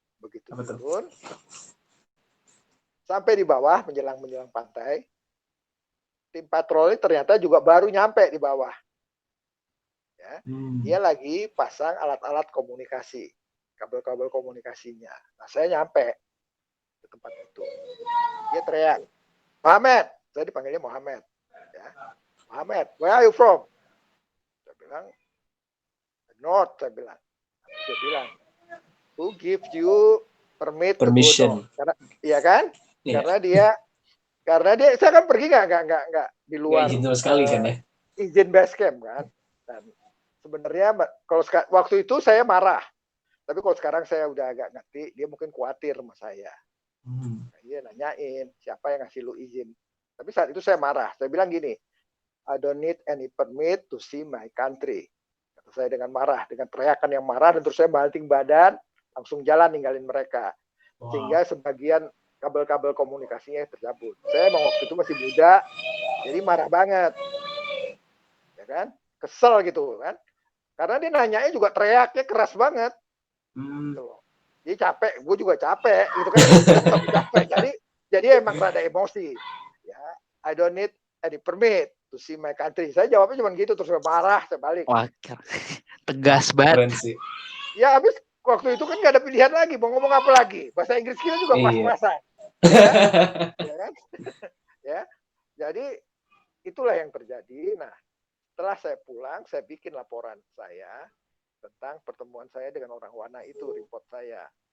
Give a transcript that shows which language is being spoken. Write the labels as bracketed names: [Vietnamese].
[Indonesian] Begitu turun, sampai di bawah menjelang pantai, tim patroli ternyata juga baru nyampe di bawah. Ya, dia lagi pasang alat-alat komunikasi, kabel-kabel komunikasinya. Nah, saya nyampe ke tempat itu. Dia teriak, Muhammad, saya dipanggilnya Muhammad. Ya, Muhammad, [English] where are you from? [Indonesian] Saya bilang, North, saya bilang. Dia bilang, [English] who give you permission to go north? [Indonesian] Karena, iya kan? Yeah. Karena dia, saya kan pergi nggak di luar. Izin sama sekali kan ya? Izin base camp kan. Dan sebenarnya kalau waktu itu saya marah. Tapi kalau sekarang saya udah agak ngerti, dia mungkin khawatir sama saya. Dia nanyain siapa yang ngasih lu izin. Tapi saat itu saya marah. Saya bilang gini, [English] I don't need any permit to see my country. [Indonesian] Kata saya dengan marah, dengan teriakan yang marah, dan terus saya banting badan, langsung jalan ninggalin mereka. Sehingga sebagian kabel-kabel komunikasinya tercabut. Saya emang waktu itu masih muda, jadi marah banget. Ya kan? Kesel gitu kan. Karena dia nanyanya juga teriaknya keras banget. Gitu loh. Dia capek, gue juga capek gitu kan. Capek. Jadi emang rada emosi. [English] Ya, I don't need any permit to see my country. [Indonesian] Saya jawabnya cuma gitu, terus saya marah, saya balik. Wah, tegas banget. Ya habis waktu itu kan gak ada pilihan lagi, mau ngomong apa lagi? Bahasa Inggris kita juga pas-pasan. Ya kan? Ya. Jadi itulah yang terjadi. Nah, setelah saya pulang, saya bikin laporan saya tentang pertemuan saya dengan orang Wana itu, report saya.